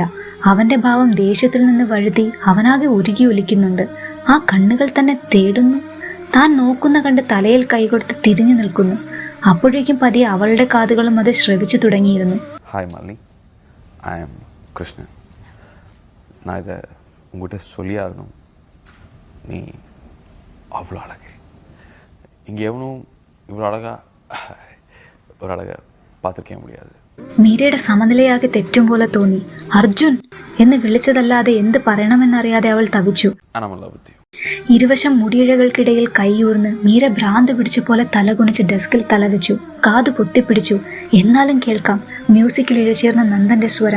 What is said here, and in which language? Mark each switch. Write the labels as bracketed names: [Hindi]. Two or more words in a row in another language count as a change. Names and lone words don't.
[Malayalam] അവന്റെ ഭാവം ദേഷ്യത്തിൽ നിന്ന് വഴുതി അവനാകെ ഉരുകി ഒലിക്കുന്നുണ്ട്. ആ കണ്ണുകൾ തന്നെ തേടുന്നു. താൻ നോക്കുന്ന കണ്ട് തലയിൽ കൈകൊടുത്ത് തിരിഞ്ഞു നിൽക്കുന്നു. അപ്പോഴേക്കും പതിയെ അവളുടെ കാതുകളും അത് ശ്രവിച്ചു തുടങ്ങിയിരുന്നു. ഹായ് മല്ലി, [English] I am Krishnan. [Tamil] Neither உங்கள்கிட்ட சொல்லியாகணும், நீ அவ்வளோ அழகு. இங்கே எவனும் இவ்வளோ ஒரு அழகை பார்த்துருக்க முடியாது. [Malayalam] മീരയുടെ സമനിലയാകെ തെറ്റും പോലെ തോന്നി. അർജുൻ എന്ന് വിളിച്ചതല്ലാതെ എന്ത് പറയണമെന്നറിയാതെ അവൾ തവിച്ചു. ഇരുവശം മുടിയിഴകൾക്കിടയിൽ കൈയൂർന്ന് മീര ഭ്രാന്ത് പിടിച്ച പോലെ തലകുണിച്ച് ഡെസ്കിൽ തലവെച്ചു. കാതു പൊത്തിപ്പിടിച്ചു. എന്നാലും കേൾക്കാം മ്യൂസിക്കിൽ ഇഴചേർന്ന നന്ദന്റെ സ്വരം.